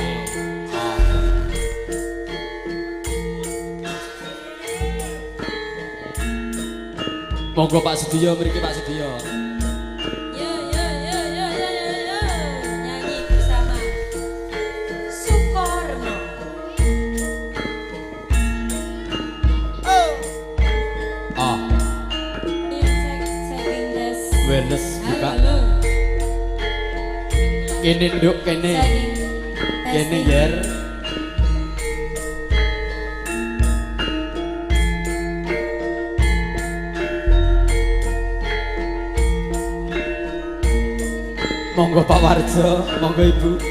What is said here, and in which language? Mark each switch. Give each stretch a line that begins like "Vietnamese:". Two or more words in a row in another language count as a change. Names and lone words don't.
Javanese: Monggo Pak Sediyo mriki Pak Sediyo. Yo.
Indonesian: Nyanyi bersama Sukorno.
Javanese: Ah,
English: Checking this.
Javanese: wellness buka. Halo. Kene nduk kene. Kene yer. Monggo Pak Warjo, monggo Ibu.